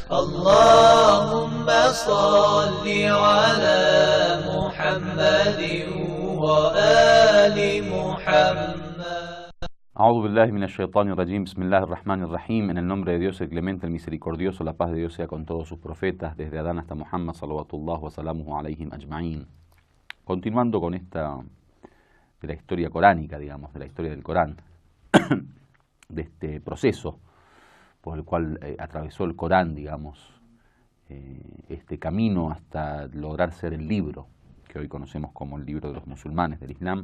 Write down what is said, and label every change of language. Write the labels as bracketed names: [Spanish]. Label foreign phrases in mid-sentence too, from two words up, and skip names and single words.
[Arabic] اللهم صل على محمد وآل محمد. أعوذ بالله من الشيطان الرجيم. بسم الله الرحمن الرحيم. [Spanish] En el nombre de Dios, el clemente, el misericordioso, la paz de Dios sea con todos sus profetas, desde Adán hasta Muhammad, [Arabic] صلوات الله وسلامه عليهم أجمعين. [Spanish] Continuando con esta de la historia coránica, digamos, de la historia del Corán, de este proceso por el cual atravesó el Corán, digamos, este camino hasta lograr ser el libro que hoy conocemos como el libro de los musulmanes del Islam.